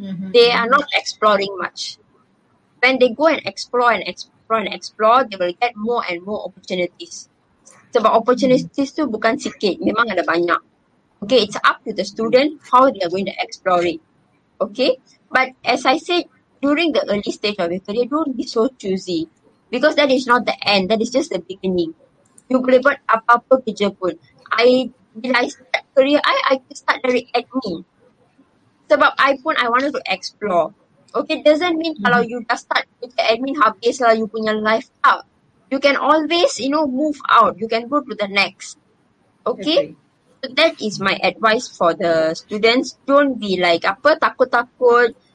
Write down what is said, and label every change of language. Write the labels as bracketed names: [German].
[English] They are not exploring much. When they go and explore, they will get more and more opportunities. [Malay] Sebab opportunities tu bukan sikit, memang ada banyak. [English] Okay, it's up to the student how they are going to explore it. Okay, but as I said, during the early stage of your career, don't be so choosy. Because that is not the end, that is just the beginning. [Malay] You boleh buat apa-apa kerja pun. [English] Bila I start career, I start dari admin. Sebab I wanted to explore. Okay, doesn't mean [Malay] kalau you dah start kerja admin, habis lah you punya life up. [English] You can always, move out. You can go to the next. Okay? So So that is my advice for the students. Don't be like [Malay] apa takut-takut.